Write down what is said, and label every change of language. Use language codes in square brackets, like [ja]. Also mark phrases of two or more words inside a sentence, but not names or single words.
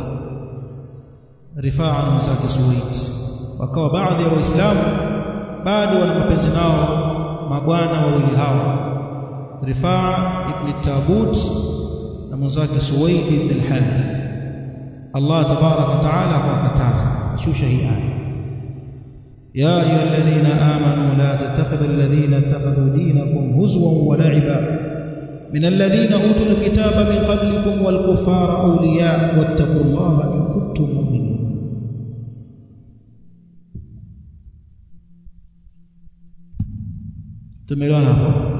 [sw] Rifaa na mzake Suwaid wakawa baadhi ya Waislamu bado wana mapenzi nao mabwana wawili hao, Rifaa ibn Tabut na mzake Suwaid ibn al-Harith. Allah [ar] تبارك وتعالى [sw] akawakataza, shusha hii aya: [ar] يا أيها الذين آمنوا لا تتخذوا الذين اتخذوا دينكم هزوا ولعبا من الذين أوتوا الكتاب من قبلكم والكفار أولياء واتقوا الله إن كنتم مؤمنين. تميلانا.